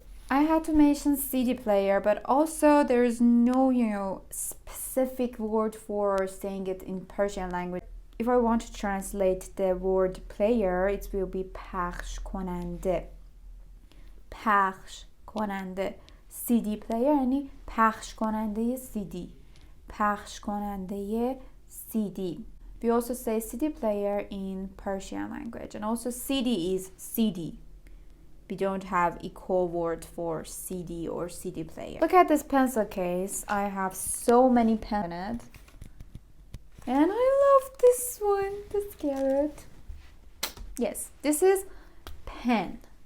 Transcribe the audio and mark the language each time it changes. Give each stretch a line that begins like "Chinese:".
English: I had to mention CD player, but also there's no, specific word for saying it in Persian language. If I want to translate the word player, it will be پخش کننده.
Persian: پخش کننده. CD player یعنی پخش کننده CD. پخش کننده CD.
English: We also say CD player in Persian language, and also CD is CD. We don't have equal word for CD or CD player. Look at this pencil case. I have so many pens in it. And I love this one, this carrot. Yes, this is pen.